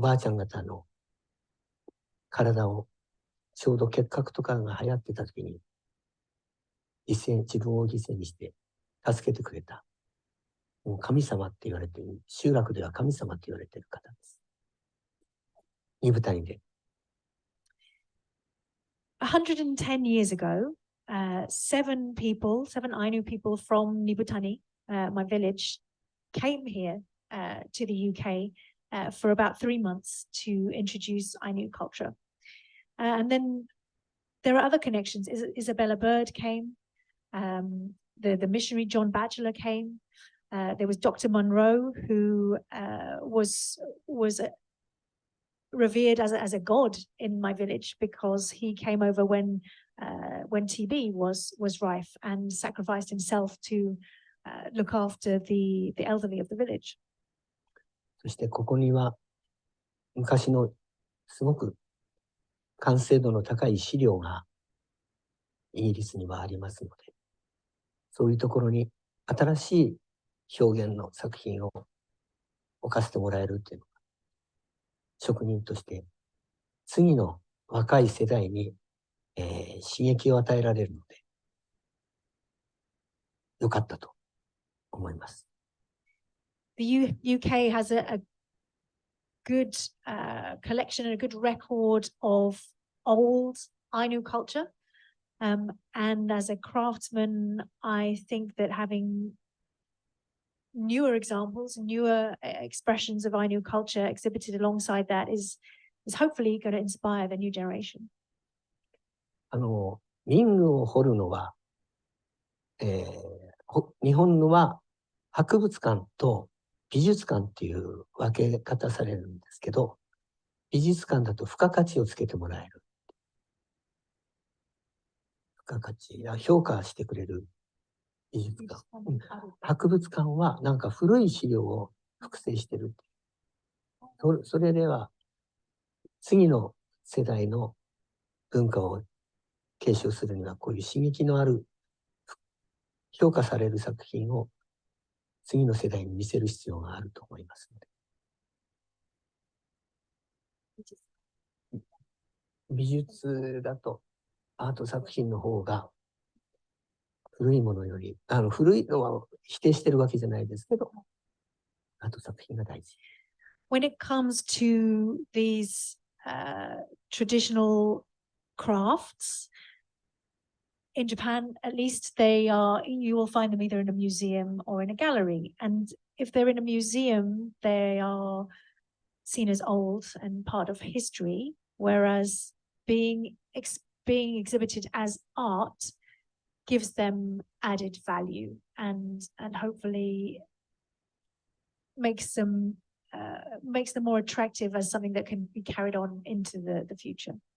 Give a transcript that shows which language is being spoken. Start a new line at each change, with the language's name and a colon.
Japanese: おばあちゃん方の体をちょうど結核とかが流行ってた時に自分を犠牲にして助けてくれた、もう神様って言われている、集落では神様って言われている方です。二部谷で。
English: 110 years ago, seven Ainu people from Nibutani, my village, came here to the UK for about 3 months to introduce Ainu culture. And then there are other connections. Isabella Bird came, the missionary John Batchelor came, there was Dr. Monroe, who was revered as a god in my village because he came over when TB was rife and sacrificed himself to look after the elderly of the village.
Japanese: そしてここには昔のすごく完成度の高い資料がイギリスにはありますので、そういうところに新しい表現の作品を置かせてもらえるっていうのが、職人として次の若い世代に、刺激を与えられるので、よかったと思います。
English: The UK has a good collection and a good record of old Ainu culture. And as a craftsman, I think that having newer examples, newer expressions of Ainu culture exhibited alongside that is hopefully going to inspire the new generation.
Japanese: 民具を彫るのは、日本のは博物館と美術館っていう分け方されるんですけど、美術館だと付加価値をつけてもらえる。付加価値や評価してくれる美術館。博物館はなんか古い資料を複製してる。それでは次の世代の文化を継承するにはこういう刺激のある評価される作品を次の世代に見せる必要があると思いますので。美術だとアート作品の方が古いものより、古いのは否定してるわけじゃないですけど、アート作品が大事。
English: When it comes to these traditional crafts, in Japan, at least you will find them either in a museum or in a gallery. And if they're in a museum, they are seen as old and part of history, whereas being exhibited as art gives them added value and hopefully makes them more attractive as something that can be carried on into the future.